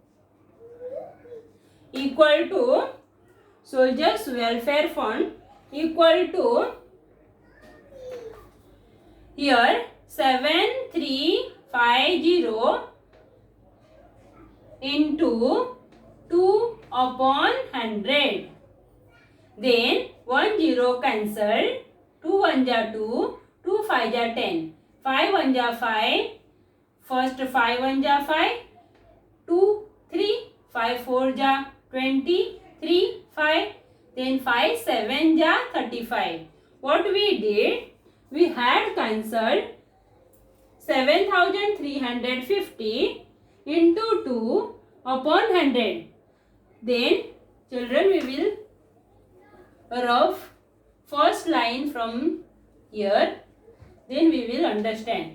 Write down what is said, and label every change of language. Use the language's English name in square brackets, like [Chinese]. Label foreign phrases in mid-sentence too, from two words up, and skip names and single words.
[English] equal to soldiers welfare fund equal to, here 7350 into 2 upon 100. Then 1 0 cancelled, 2 1 ja 2, 2 5 ja 10, 5 1 ja 5, first 5 1 ja 5, 2 3, 5 4 ja 20, 3 5, then 5 7 ja 35. What we did, we had cancelled 7350 into 2 upon 100. Then children, we will rub first line from here, then we will understand.